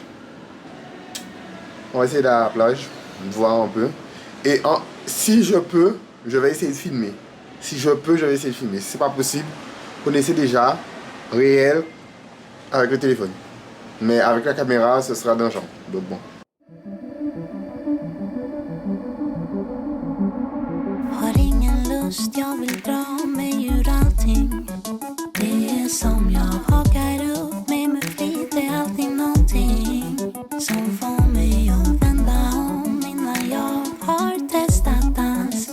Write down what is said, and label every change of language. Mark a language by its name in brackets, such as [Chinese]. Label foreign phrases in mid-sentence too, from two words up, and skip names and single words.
[French] On va essayer d'aller à la plage, voir un peu. Et si je peux, je vais essayer de filmer. Si je peux, je vais essayer de filmer. Si c'est pas possible, on essaie déjà réel avec le téléphone. Mais avec la caméra, ce sera d'un genre. Donc bon. [Swedish] Har ingen lust, jag vill dra mig ur allting. Det är som jag hakar upp mig med flit. Det är alltid någonting som får mig att vända om innan jag har testat dans.